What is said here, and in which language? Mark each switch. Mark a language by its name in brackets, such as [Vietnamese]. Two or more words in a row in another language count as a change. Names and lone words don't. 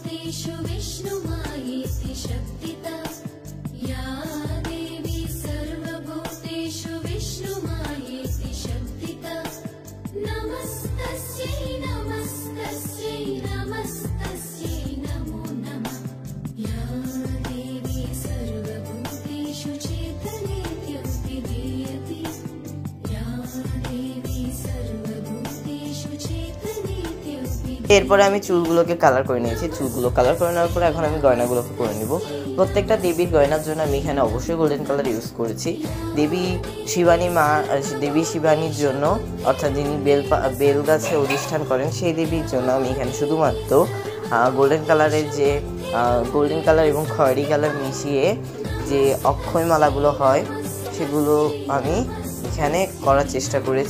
[Sanskrit] सर्वभूतेषु विष्णुमायेति शक्तिता या देवी सर्वभूतेषु विष्णुमायेति शक्तिता नमस्तस्यै नमस्तस्यै नमस्तस्यै नमो नमः या देवी सर्वभूतेषु चेतनेत्यपि दीयते या देवी सर्वभूतेषु चेतनेत्यपि। [Bangla] এরপরে আমি চুলগুলোকে কালার করে নিয়েছি। চুলগুলো কালার করে নেওয়ার পরে এখন আমি গয়নাগুলোকে করে নিব। প্রত্যেকটা দেবীর গয়নার জন্য আমি এখানে অবশ্যই [English] golden color use [Bangla] করেছি। দেবী শিবানীর জন্য, অর্থাৎ যিনি বেল গাছে অধিষ্ঠান করেন সেই দেবীর জন্য আমি এখানে শুধুমাত্র [English] golden color [Bangla] এবং খয়েরি কালার মিশিয়ে যে অক্ষয় মালাগুলো হয় সেগুলো আমি এখানে করার চেষ্টা করেছি।